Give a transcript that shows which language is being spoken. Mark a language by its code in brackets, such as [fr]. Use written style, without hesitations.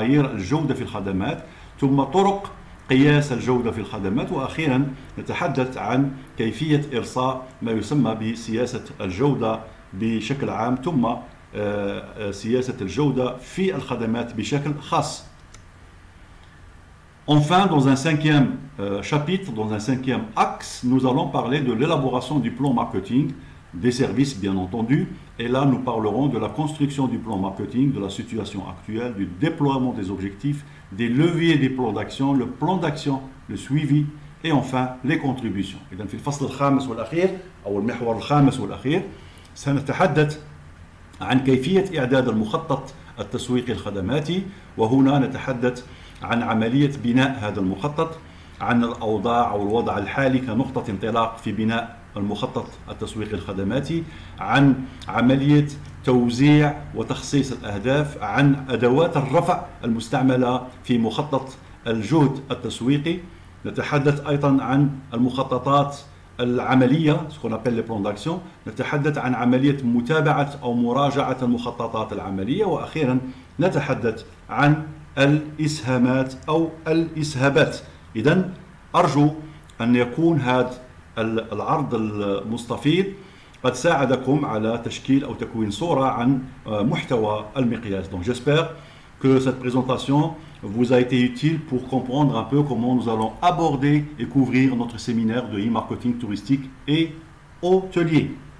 [ar] الجودة في الخدمات، ثم طرق قياس الجودة في الخدمات، وأخيرا نتحدث عن كيفية إرساء ما يسمى بسياسة الجودة بشكل عام، ثم سياسة الجودة في الخدمات بشكل خاص. [fr] Enfin, dans un cinquième chapitre, dans un cinquième axe, nous allons parler de l'élaboration du plan marketing des services, bien entendu. Et là, nous parlerons de la construction du plan marketing, de la situation actuelle, du déploiement des objectifs, des leviers des plans d'action, le plan d'action, le suivi, et enfin les contributions. [ar] إذن في الفصل الخامس والأخير أو المحور الخامس والأخير سنتحدث عن كيفية إعداد المخطط التسويقي الخدماتي، وهنا نتحدث عن عملية بناء هذا المخطط، عن الأوضاع أو الوضع الحالي كنقطة انطلاق في بناء المخطط التسويقي الخدماتي، عن عملية توزيع وتخصيص الأهداف، عن أدوات الرفع المستعملة في مخطط الجهد التسويقي. نتحدث أيضا عن المخططات العملية، [fr] ce qu'on appelle les plans d'action. [ar] نتحدث عن عملية متابعة أو مراجعة المخططات العملية، وأخيرا نتحدث عن الإسهامات أو الإسهابات. إذن أرجو أن يكون هذا العرض المستفيض قد ساعدكم على تشكيل أو تكوين صورة عن محتوى المقياس. [fr] Donc j'espère que cette présentation vous a été utile pour comprendre un peu comment nous allons aborder et couvrir notre séminaire de e-marketing touristique et hôtelier.